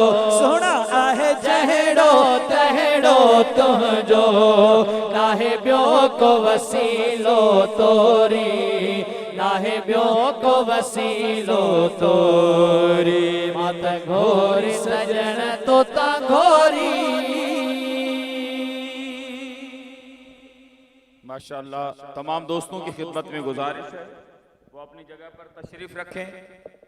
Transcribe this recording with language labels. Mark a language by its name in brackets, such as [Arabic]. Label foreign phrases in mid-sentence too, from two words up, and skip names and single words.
[Sindhi] सोना आहे जहड़ो तहड़ो तुझो नाहे ॿियो को वसीलो तोरी नाहे ॿियो को वसीलो तोरी मत घोरी सजन तोता घोरी [Urdu] ماشاءاللہ تمام دوستوں کی خدمت میں گزارش ہے وہ اپنی جگہ پر تشریف رکھیں.